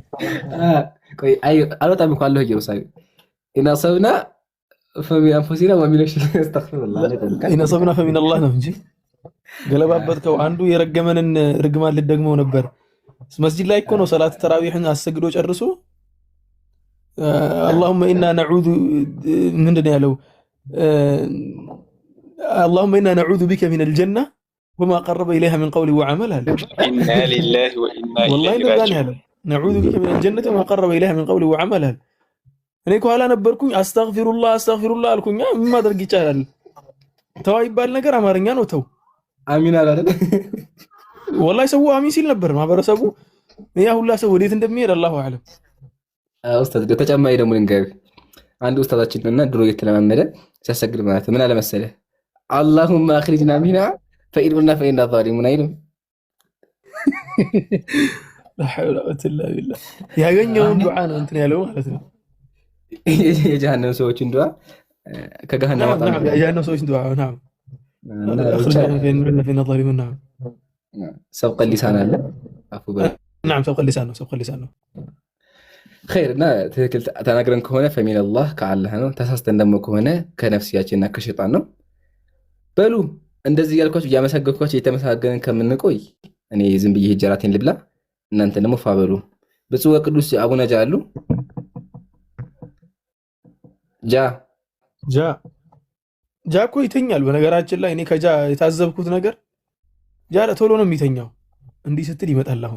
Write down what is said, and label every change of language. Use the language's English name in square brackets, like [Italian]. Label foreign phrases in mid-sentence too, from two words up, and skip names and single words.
[Amharic] ቆይ አልወጣም እኮ አለሁ ኢየሩሳሌም [Arabic] إن أصبنا فمن أنفسنا ومن الشيطان أستغفر الله إن أصبنا فمن [Amharic] አላህ ነው እንጂ ገለባበጥከው። አንዱ የረገመንን ርግማን ልትደግመው ነበር። መስጂድ ላይ እኮ ነው ሰላት ተራዊህን አሰግዶ ጨርሶ [Arabic] اللهم إنا نعوذ من [Amharic] ያለው [Arabic] اللهم إنا نعوذ بك من الجنة وما قرب إليها من قول وعمل إنا لله وإنا والله إليه راجعون نعوذ بك من الجنة وما قرب إليها من قول وعمل [Amharic] እኔ ከኋላ ነበርኩኝ አስተግፊሩላህ አስተግፊሩላህ አልኩኝ ምን ማድረግ ይቻላል ተው ይባል ነገር አማርኛ ነው ተው አሚን አላለ والله ሰው አሚን ሲል ነበር ማህበረሰቡ ያ ሁላ ሰው ወዴት እንደሚሄድ አላሁ አለም ኡስታዝ ተጨማሪ ደግሞ ልንገር አንድ ኡስታዛችንና ድሮ እየተለማመደ ሲያሰግድ ማለት ምን አለ መሰለህ [Arabic] اللهم اخرجنا منها فإننا ظالمون [Amharic] አይልም [Arabic] لا حول ولا قوة إلا بالله [Amharic] ያገኘውን ዱዓ ነው እንትን ያለው ማለት ነው የጀሃነም ሰዎችን ዱዓ ከገሃነም ወጣ ነው የጀሃነም ሰዎችን ዱዓ ነው [Arabic] اخرجنا فإننا ظالمون نعم سبق اللسان [Amharic] አለ አፉ በል [Arabic] نعم سبق اللسان ነው [Amharic] خير እና ትክክል ተናግረን ከሆነ [Arabic] فمن الله [Amharic] ከአላህ ነው ተሳስተን ደግሞ ከሆነ ከነፍሲያችንና ከሸይጣን ነው በሉ እንደዚህ ያልኳችሁ ያመሰገንኳችሁ የተመሰገነን ከምንቆይ እኔ ዝም ብዬ ሂጀራቴን ልብላ እናንተ ደግሞ ፋበሉ ብፁዕ ወቅዱስ አቡነ ጃ አሉ ጃ እኮ ይተኛል በነገራችን ላይ እኔ ከጃ የታዘብኩት ነገር ጃ ቶሎ ነው የሚተኛው እንዲህ ስትል ይመጣል አሁን